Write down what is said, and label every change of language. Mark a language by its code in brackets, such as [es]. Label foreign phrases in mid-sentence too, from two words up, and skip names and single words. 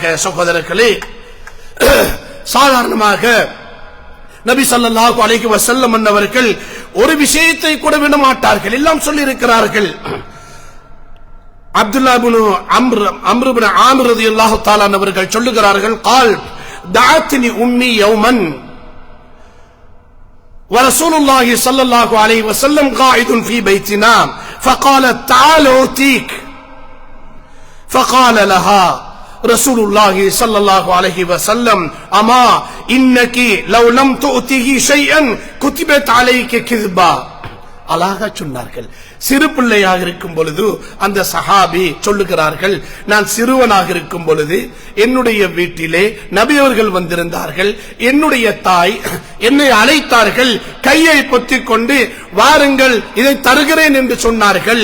[ta] சகோதரர்களே, சாதாரணமாக நபி [ar] صلى الله عليه وسلم [ta] அவர்கள் ஒரு விஷயத்தை கூட விட மாட்டார்கள், எல்லாம் சொல்லி இருக்கிறார்கள். அப்துல்லா இப்னு அம்ர் இப்னு ஆமிர் [ar] رضي الله تعالى [ta] அவர்கள் சொல்லுகிறார்கள், [ar] قال دعتني امي يوما ورسول الله صلى الله عليه وسلم قاعد في بيتنا فقالت تعال اوتيك فقال لها رسول الله صلى الله عليه وسلم اما انك لو لم تؤتيه شيئا كتبت عليك كذبا. [ta] அழகா சொன்னார்கள். சிறு பிள்ளையாக இருக்கும் பொழுது அந்த சஹாபி சொல்லுகிறார்கள், நான் சிறுவனாக இருக்கும் பொழுது என்னுடைய வீட்டிலே நபி அவர்கள் வந்திருந்தார்கள், என்னுடைய தாய் என்னை அழைத்தார்கள், கையை பொத்திக் கொண்டு வாருங்கள் இதை தருகிறேன் என்று சொன்னார்கள்.